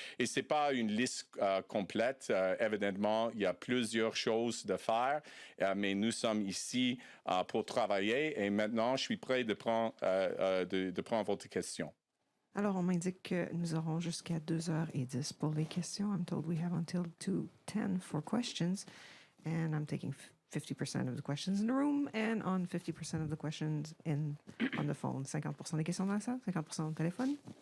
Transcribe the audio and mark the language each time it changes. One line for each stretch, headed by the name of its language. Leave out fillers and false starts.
French: Et ce n'est pas une liste complète. Évidemment, il y a plusieurs choses à faire, mais nous sommes ici pour travailler. Et maintenant, je suis prêt de prendre votre question. Alors, on m'indique que nous aurons jusqu'à 2h10 pour les questions.
English: I'm told we have until 2:10 for questions. And I'm taking 50% of the questions in the room and on 50% of the questions on the phone.
French: 50% des questions dans la salle, 50% au téléphone.